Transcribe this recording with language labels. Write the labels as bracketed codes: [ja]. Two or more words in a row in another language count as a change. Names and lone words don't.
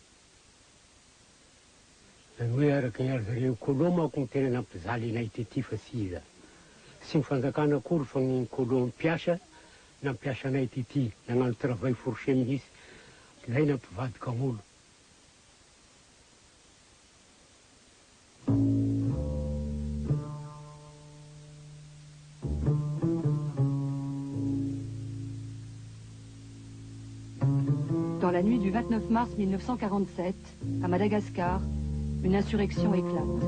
[mg] Zany hoe araka ny ary zareo kolô manko ny tena nampizaly anay tety fa sy iza. Sy ny fanjakana akory fa ny kolô nampiasa anay tety, nagnano [fr] travail forcé [mg] mihitsy, zay nampivadika olo. [fr] Dans la nuit du 29 mars 1947, à Madagascar, une insurrection éclate.